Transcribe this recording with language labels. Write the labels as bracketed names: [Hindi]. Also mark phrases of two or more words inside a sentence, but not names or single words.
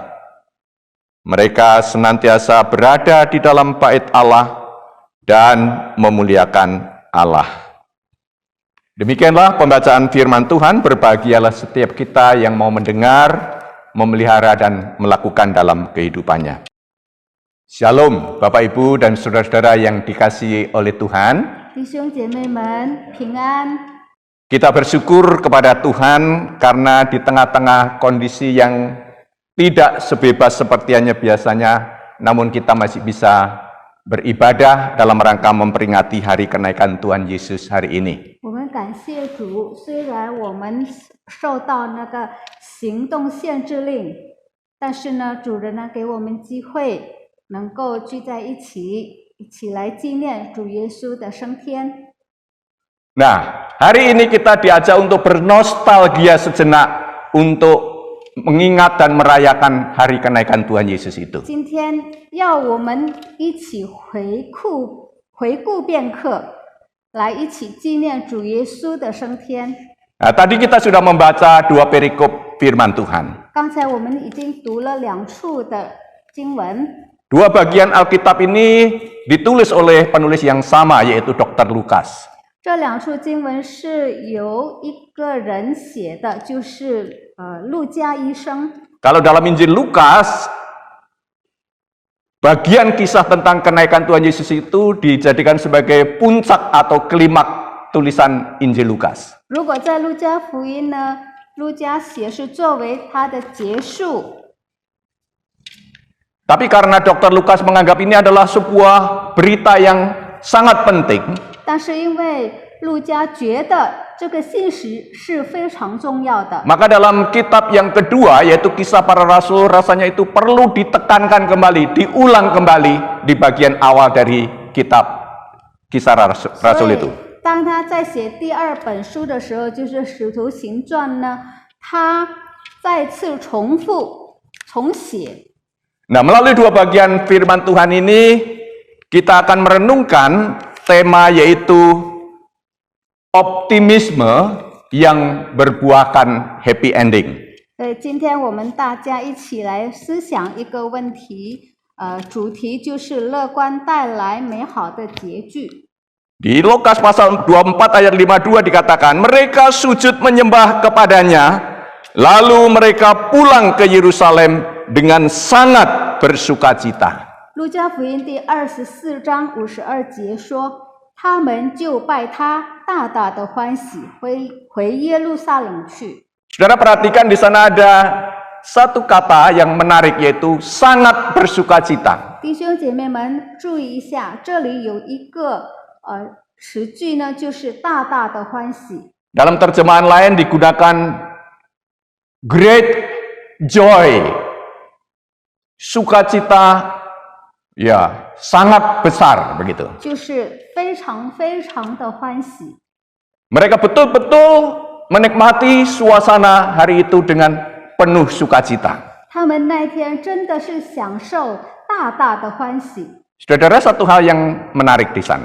[Indonesian] Mereka senantiasa berada di dalam bait Allah dan memuliakan Allah. Demikianlah pembacaan firman Tuhan. Berbahagialah setiap kita yang mau mendengar, memelihara, dan melakukan dalam kehidupannya. Shalom, Bapak Ibu dan saudara-saudara yang dikasihi oleh Tuhan. [Chinese] 弟兄姐妹们平安。 [Indonesian] Kita bersyukur kepada Tuhan karena di tengah-tengah kondisi yang tidak sebebas seperti hanya biasanya, namun kita masih bisa beribadah dalam rangka memperingati hari kenaikan Tuhan Yesus hari ini. [Chinese] 我们感谢主，虽然我们受到那个行动限制令，但是呢，主人呢给我们机会，能够聚在一起，一起来纪念主耶稣的升天。 [Indonesian] Nah, hari ini kita diajak untuk bernostalgia sejenak untuk mengingat dan merayakan hari kenaikan Tuhan Yesus itu. [Chinese] 今天要我们一起回顾片刻，来一起纪念主耶稣的升天。 [Indonesian] Nah, tadi kita sudah membaca 2 perikop firman Tuhan. [Chinese] 刚才我们已经读了2处的经文。 [Indonesian] 2 bagian Alkitab ini ditulis oleh penulis yang sama, yaitu Dr. Lukas. [Chinese] 这2处经文是由一个人写的，就是路加医生。 [Indonesian] Kalau dalam Injil Lukas, bagian kisah tentang kenaikan Tuhan Yesus itu dijadikan sebagai puncak atau klimaks tulisan Injil Lukas. [Chinese] 如果在路加福音呢，路加写是作为他的结束。 [Indonesian] Tapi karena Dr. Lukas menganggap ini adalah sebuah berita yang sangat penting, [Chinese] 但是因为路加觉得这个信息是非常重要的， [Indonesian] maka dalam kitab yang kedua, yaitu Kisah Para Rasul, rasanya itu perlu ditekankan kembali, diulang kembali di bagian awal dari kitab Kisah Rasul [Chinese] 所以 [Indonesian] itu. [Chinese] 当他在写第2本书的时候，就是《使徒行传》呢，他再次重写。 [Indonesian] Nah, melalui 2 bagian firman Tuhan ini, kita akan merenungkan tema yaitu optimisme yang berbuahkan [English] happy ending. [Chinese] 今天我们大家一起来思想一个问题，主题就是乐观带来美好的结局。 [Indonesian] Di Lukas pasal 24 ayat 52 dikatakan, mereka sujud menyembah kepadanya, lalu mereka pulang ke Yerusalem dengan sangat bersukacita. [Chinese] 路加福音第24章52节说，他们就拜他，大大的欢喜，回耶路撒冷去。 [Indonesian] Saudara perhatikan di sana ada satu kata yang menarik, yaitu sangat bersukacita. [Chinese] 弟兄姐妹们注意一下，这里有一个词句呢，就是大大的欢喜。 [Indonesian] Dalam terjemahan lain digunakan [English] great joy. [Indonesian] Sukacita ya sangat besar begitu. [Chinese] 就是非常非常的欢喜。 [Indonesian] Mereka betul-betul menikmati suasana hari itu dengan penuh sukacita. [Chinese] 他们那天真的是享受大大的欢喜。 [Indonesian] Saudara, satu hal yang menarik di sana.